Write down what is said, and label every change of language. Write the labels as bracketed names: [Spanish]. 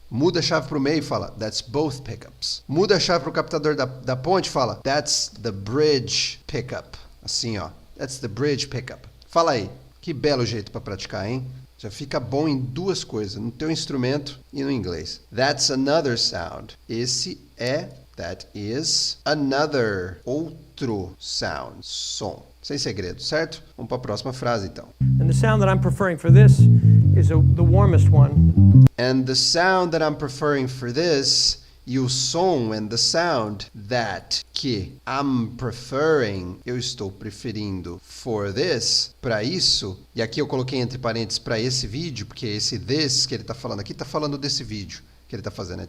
[Portuguese] Muda a chave para o meio, fala that's both pickups. Muda a chave para o captador da ponte, fala that's the bridge pickup. Assim, ó. [English] That's the bridge pickup. [Portuguese] Fala aí. Que belo jeito para praticar, hein? Já fica bom em duas coisas, no teu instrumento e no inglês. That's another sound. Esse é, that is, another, outro sound, som. Sem segredo, certo? Vamos para a próxima frase, então. [English] And the sound that I'm preferring for this is the warmest one. [Portuguese] And the sound that I'm preferring for this, e o som and the sound that, que I'm preferring, eu estou preferindo for this, para isso, e aqui eu coloquei entre parênteses para esse vídeo, porque esse this que ele está falando aqui está falando desse vídeo que ele está fazendo.